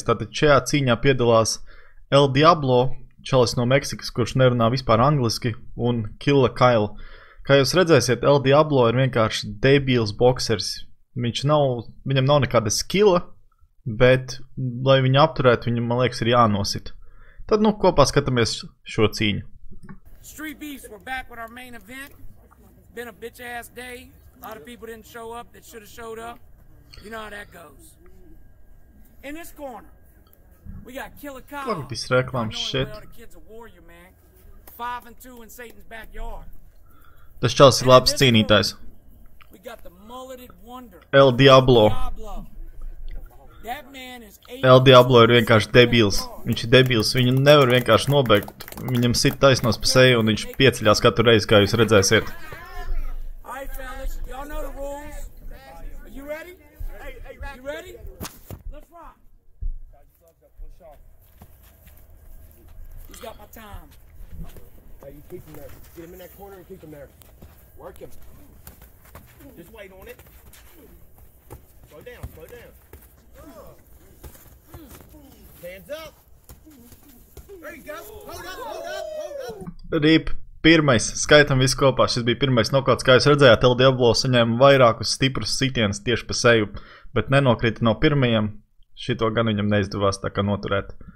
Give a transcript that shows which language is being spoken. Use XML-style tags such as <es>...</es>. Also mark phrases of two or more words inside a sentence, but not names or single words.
<lv>Tātad šajā cīņā piedalās El Diablo, čalis no Meksikas, kurš nerunā vispār angliski, un Killa Kyle. Kā jūs redzēsiet, El Diablo ir vienkārši debils boksers. Viņam nav nekāda skilla, bet, lai viņu apturētu, viņam, man liekas, ir jānosit. Tad, kopā skatāmies šo cīņu.</lv> <en>Street Beefs, we're back with our main event. Been a bitch-ass day. A lot of people didn't show up that should have showed up. You know how that goes. In this corner, we got Killa Kyle. Look at this reklam shit. The kid's a warrior, man. 5-2 in Satan's backyard.</en> <lv>Tas čals ir labs cīnītājs.</lv> <en>We got the mulleted wonder. El Diablo. That man is</en> <lv>El Diablo ir vienkārši debils. Viņš ir debils. Viņu nevar vienkārši nobeigt. Viņam sit taisnos pa seju un viņš pieceļās katru reizi, kā jūs redzēsiet.</lv> <en>He's got my time. Hey, you keep him there. Get him in that corner and keep him there. Work him. Just wait on it. Slow down, slow down. Hands up. There you go. Hold up, hold up, hold up. Rip,</en> <lv>pirmais. Skaitam visu kopā. Šis bija pirmais nokauts. Kā jūs redzējāt, El Diablo saņēma vairākus stiprus sitienus tieši pa seju, bet nenokrita no pirmajiem. Šito gan viņam neizdevās tā kā noturēt.</lv>